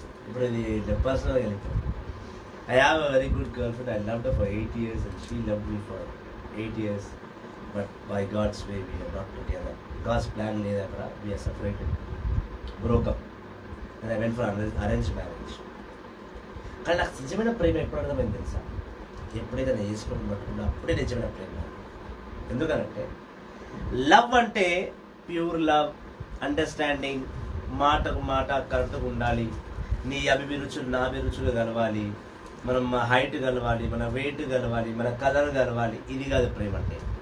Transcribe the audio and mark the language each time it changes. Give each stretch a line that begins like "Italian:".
Telugu: ఇప్పుడు ఇది పర్సనల్గా వెళ్ళిపోయింది.
English: I have a very good girl friend. I loved her for 8 years and she loved me for 8 years. But by God's way we are not together. God's plan
Telugu: లేదు అక్కడ.
English: We are separated, broke up, and I went for arranged marriage.
Telugu: కానీ నాకు నిజమైన ప్రేమ ఎప్పుడు అర్థమైంది తెలుసా? ఎప్పుడైతే నేను వేసుకుని పట్టుకున్నా అప్పుడే నిజమైన ప్రేమ. ఎందుకనంటే లవ్ అంటే ప్యూర్ లవ్, అండర్స్టాండింగ్, మాటకు మాట కరెక్ట్గా ఉండాలి, నీ అభిరుచులు నా అభిరుచులు కలవాలి, మనం హైట్ కలవాలి, మన వెయిట్ కలవాలి, మన కలర్ కలవాలి. ఇది కాదు ప్రేమ అంటే.